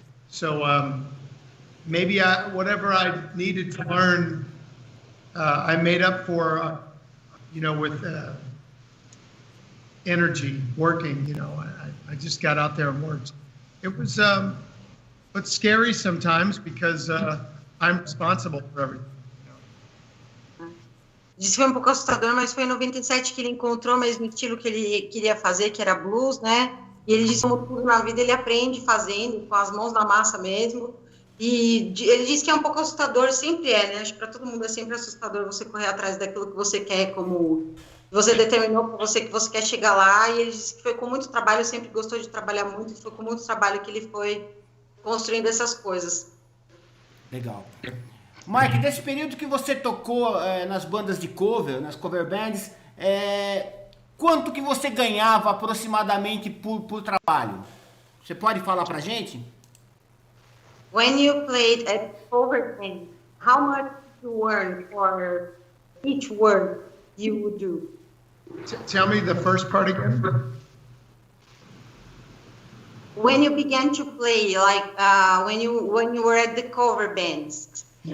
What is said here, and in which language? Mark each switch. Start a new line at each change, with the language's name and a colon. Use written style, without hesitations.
English: So maybe whatever I needed to learn, I made up for, with energy, working, I just got out there and worked. It was, but scary sometimes because I'm responsible for everything.
Portuguese: Disse que foi um pouco assustador, mas foi em 97 que ele encontrou o mesmo estilo que ele queria fazer, que era blues, né? E ele disse que como tudo na vida ele aprende fazendo, com as mãos na massa mesmo. E ele disse que é um pouco assustador, sempre né? Acho que para todo mundo é sempre assustador você correr atrás daquilo que você quer, como você determinou para você que você quer chegar lá. E ele disse que foi com muito trabalho, sempre gostou de trabalhar muito, foi com muito trabalho que ele foi construindo essas coisas. Legal. Mike, desse período que você tocou nas bandas de cover, nas cover bands, quanto que você ganhava aproximadamente por trabalho? Você pode falar pra gente?
English: When you played at cover band, how much did you earn for each work you would do? Tell me the first part again. When you began to play, like when you were at the cover bands.